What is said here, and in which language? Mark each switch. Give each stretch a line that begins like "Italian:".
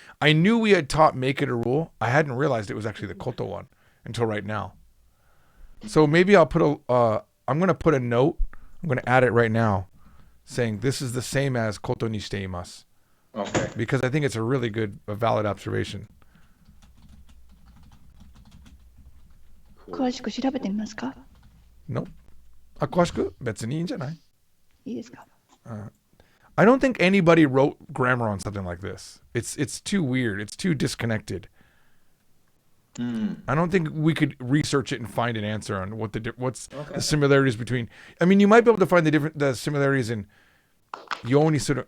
English: I knew we had taught make it a rule. I hadn't realized it was actually the Koto one until right now. So maybe I'll put I'm gonna put a note. I'm gonna add it right now, saying this is the same as Koto ni shite imasu, Okay. because I think it's a valid observation.
Japanese: 詳しく調べてみますか？ No, あ、詳しく別にいいんじゃない？いいですか？
English: I don't think anybody wrote grammar on something like this. It's too weird. It's too disconnected. I don't think we could research it and find an answer on what's Okay. the similarities between. I mean, you might be able to find the similarities in Yoni sort of.